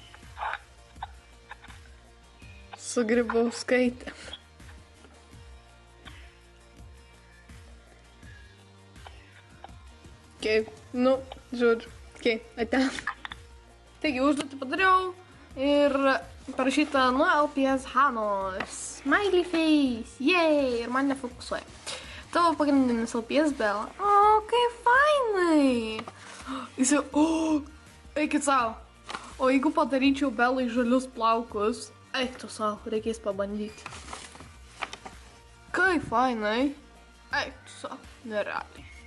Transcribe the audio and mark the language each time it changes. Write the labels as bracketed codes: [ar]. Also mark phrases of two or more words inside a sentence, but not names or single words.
[lt] Su Grybauskaitė. Žodžiu, ate. Taigi, užduotį padariau ir parašyta nuo LPS Hanos. [en] Smiley face, yay, [lt] ir man nefokusuoja. Tavo pagrindinis LPS Bella. Kaip fainai. Jis jau, eikit savo. O jeigu padaryčiau Bellai žalius plaukus, eik tu savo, reikės pabandyti. Kaip fainai. Eik tu savo, nerealiai.